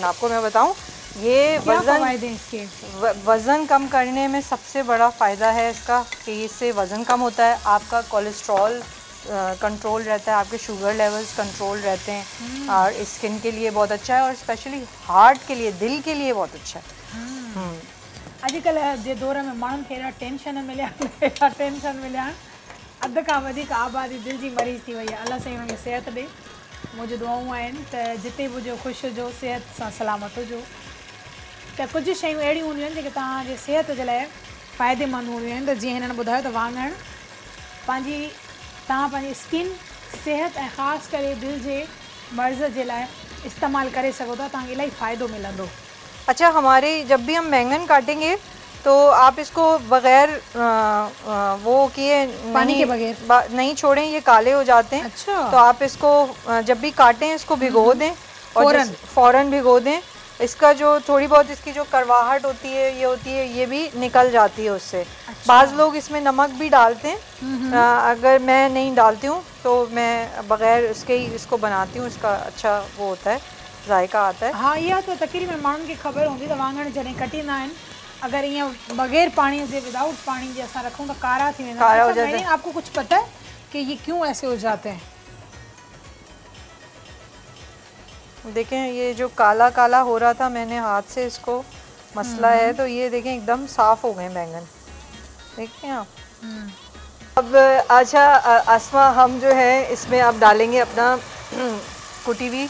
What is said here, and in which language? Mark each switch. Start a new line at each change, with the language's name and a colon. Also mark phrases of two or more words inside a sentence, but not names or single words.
Urdu: آپ کو میں بتاؤں، یہ وزن کم کرنے میں سب سے بڑا فائدہ ہے اس کا کہ اس سے وزن کم ہوتا ہے، آپ کا
English: cholesterol control
Urdu: رہتا ہے، آپ کے
English: sugar levels control
Urdu: رہتے ہیں، اور اسکن کے لیے بہت اچھا ہے، اور
English: specially heart
Urdu: کے لیے، دل کے لیے بہت اچھا ہے.
Sindhi: अॼुकल्ह जे दौर में माण्हुनि खे एॾा टेंशन मिलिया, अध खां वधीक आबादी दिलि जी मरीज़ थी वई आहे। अलाह साईं हुनखे सिहत ॾे। मुंहिंजी दुआऊं आहिनि त जिते बि हुजो ख़ुशि हुजो, सिहत सां सलामत हुजो। त कुझु शयूं अहिड़ियूं हूंदियूं आहिनि जेके तव्हांजे सिहत जे लाइ फ़ाइदेमंद हूंदियूं आहिनि। त जीअं हिननि ॿुधायो त वाङण तव्हां पंहिंजी स्किन, सिहत ऐं ख़ासि करे दिलि जे मर्ज़ जे लाइ इस्तेमालु करे सघो था, तव्हांखे इलाही फ़ाइदो मिलंदो।
Urdu: اچھا، ہمارے جب بھی ہم بینگن کاٹیں گے تو آپ اس کو بغیر وہ کیے, پانی کے بغیر نہیں چھوڑیں، یہ کالے ہو جاتے ہیں. اچھا. تو آپ اس کو جب بھی کاٹیں اس کو بھگو دیں، اور فوراً بھگو دیں. اس کا جو تھوڑی بہت اس کی جو کڑواہٹ ہوتی ہے، یہ بھی نکل جاتی ہے اس سے. اچھا. بعض لوگ اس میں نمک بھی ڈالتے ہیں، اگر میں نہیں ڈالتی ہوں تو میں بغیر اس کے ہی اس کو بناتی ہوں. اس کا اچھا وہ ہوتا ہے، ذائقہ آتا ہے. ہاں,
Sindhi: इहा त तक़रीबन माण्हुनि खे ख़बर हूंदी त वाङण जॾहिं कटींदा आहिनि, अगर ईअं
Urdu: بغیر پانی سے,
Sindhi: विदाउट पानी जे असां रखूं तो कारा थी वेंदा आहिनि।
Urdu: اچھا، میں نے آپ کو کچھ پتا ہے کہ یہ کیوں ایسے ہو جاتے ہیں? دیکھیں، یہ جو کالا کالا ہو رہا تھا، میں نے ہاتھ سے اس کو مسلا ہے، تو یہ دیکھیں ایک دم صاف ہو گئے بینگن. دیکھیں آپ. اب اچھا آسما، ہم جو ہے اس میں اب ڈالیں گے اپنا کُٹی ہوئی,